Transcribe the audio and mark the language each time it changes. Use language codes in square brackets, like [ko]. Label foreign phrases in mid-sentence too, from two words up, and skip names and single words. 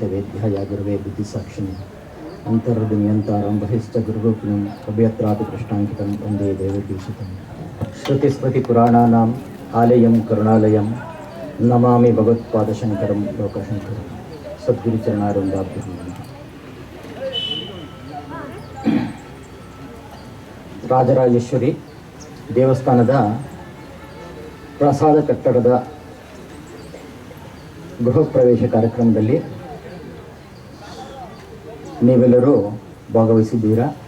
[sa] वेद्याय गुरुवे बुद्धिसाक्षिणे अंतर्नियंतारं बहिश्च गुरुरूपिणं अभयत्रापि कृष्णांकितं वन्दे देवदीशितं श्रुतिस्मृतिपुराणानाम् आलयं करुणालयं नमामि भगवत्पादशंकरं लोकशंकरं सद्गुरुचरणारविन्दाभ्यां नमः. [kn] ರಾಜರಾಜೇಶ್ವರಿ ದೇವಸ್ಥಾನದ ಪ್ರಸಾದ ಕಟ್ಟಡದ ಗೃಹ ಪ್ರವೇಶ ಕಾರ್ಯಕ್ರಮದಲ್ಲಿ ನೀವೆಲ್ಲರೂ ಭಾಗವಹಿಸಿದ್ದೀರಾ.